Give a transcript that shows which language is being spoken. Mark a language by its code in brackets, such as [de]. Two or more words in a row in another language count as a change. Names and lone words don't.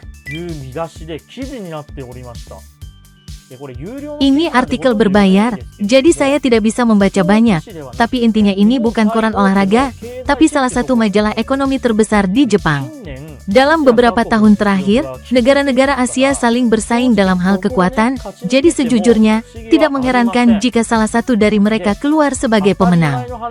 [ja] いう見出しで記事になっておりました。でこれ有料の [id] Ini artikel berbayar, jadi saya tidak bisa membaca banyak. Tapi intinya ini bukan koran olahraga, tapi salah satu majalah ekonomi terbesar di Jepang. [ja] 近年 [id] Dalam beberapa tahun terakhir, negara-negara Asia saling bersaing dalam hal kekuatan, jadi sejujurnya, tidak mengherankan jika salah satu dari mereka keluar sebagai pemenang.